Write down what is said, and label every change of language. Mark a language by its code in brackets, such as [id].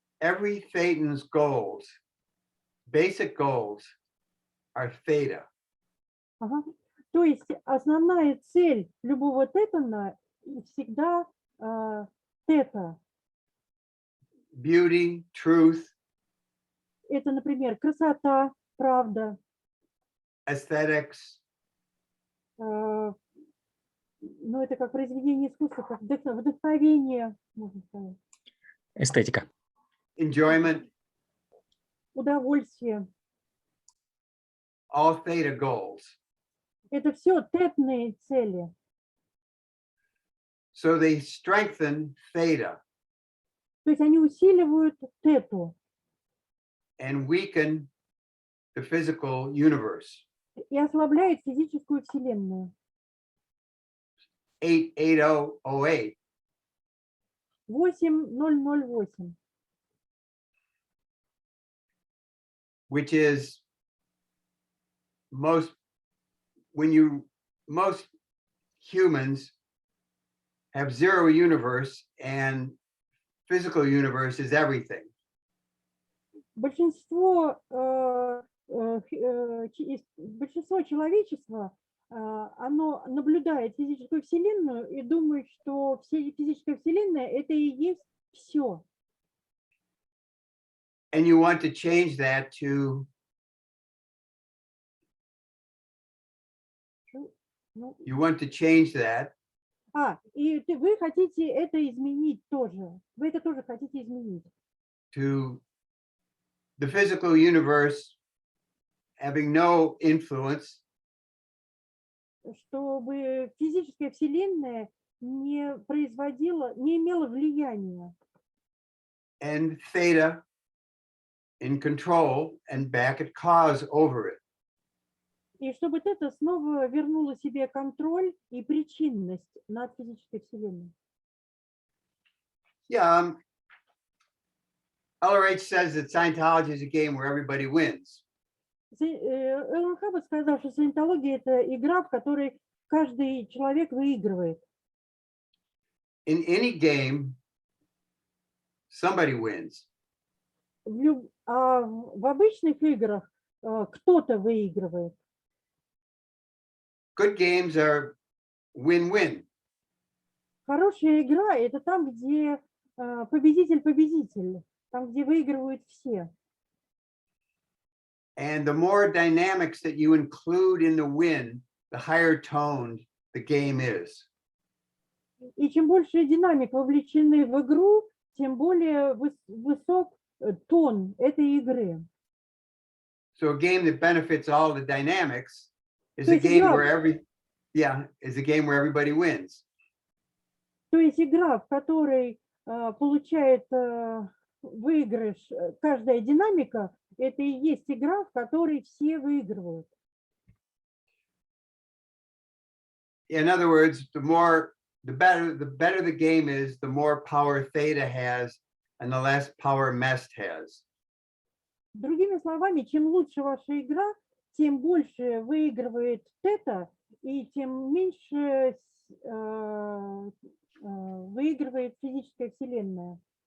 [en] Every thetan's goals, basic goals, are theta. [ru] Ага. То есть основная цель любого тетана всегда тета. [en] Beauty, truth, [ru] Это, например, красота, правда, [en] aesthetics, [ru] ну, это как произведение искусства, как вдохновение, можно сказать, Эстетика. [en] enjoyment, [ru] удовольствие. [en] all theta goals. [ru] Это все тетные цели. [en] So they strengthen theta [ru] То есть они усиливают тету [en] and weaken the physical universe. [ru] и ослабляют физическую вселенную. 88008 8008. [en] which is most humans have zero universe and physical universe is everything. [ru] Большинство человечества, оно наблюдает физическую вселенную и думает, что физическая вселенная это и есть все. [en] And you want to change that to [ru] И вы хотите это изменить тоже. Вы это тоже хотите изменить. [en] To the physical universe having no influence. [ru] Чтобы физическая вселенная не имела влияния. [en] And theta in control and back at cause over it. [ru] И чтобы это снова вернуло себе контроль и причинность над физической вселенной. [en] Yeah, LRH says that Scientology is a game where everybody wins. [ru] Эллен Хаббард сказал, что саентология это игра, в которой каждый человек выигрывает. [en] In any game, somebody wins. [ru] В обычных играх кто-то выигрывает. [en] Good games are win-win. [ru] Хорошая игра это там, где победитель, там, где выигрывают все. [en] And the more dynamics that you include in the win, the higher toned the game is. [ru] И чем больше динамик вовлечены в игру, тем более высок тон этой игры. [en] So a game that benefits all the dynamics is a game where everybody wins. [ru] То есть игра, в которой получает выигрыш каждая динамика, это и есть игра, в которой все выигрывают. [en] In other words, the better the game is, the more power theta has and the less power mest has. [ru] Другими словами, чем лучше ваша игра, тем больше выигрывает тета, и тем меньше выигрывает физическая вселенная.